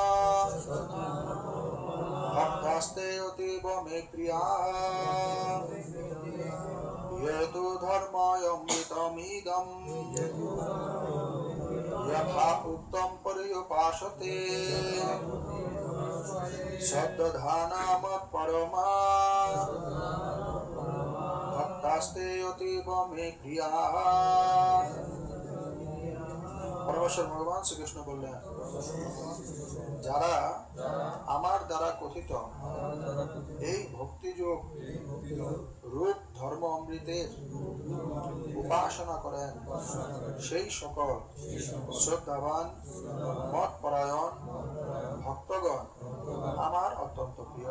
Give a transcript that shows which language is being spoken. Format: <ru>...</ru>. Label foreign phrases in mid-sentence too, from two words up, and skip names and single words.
<sa>भक्तास्ते अतीव मे प्रियाः हेतु धर्मायमृतमिदम् यथा उक्तं पर्युपासते श्रद्धाना मत्परमा भक्तास्ते अतीव मे प्रियाः।</sa> <bn>পরমেশ্বর ভগবান শ্রী কৃষ্ণ বললেন, যারা আমার দ্বারা কথিত এই ভক্তিযোগ রূপ ধর্ম অমৃতের উপাসনা করেন সেই সকল শ্রদ্ধাবান মতপরায়ণ ভক্তগণ আমার অত্যন্ত প্রিয়।</bn>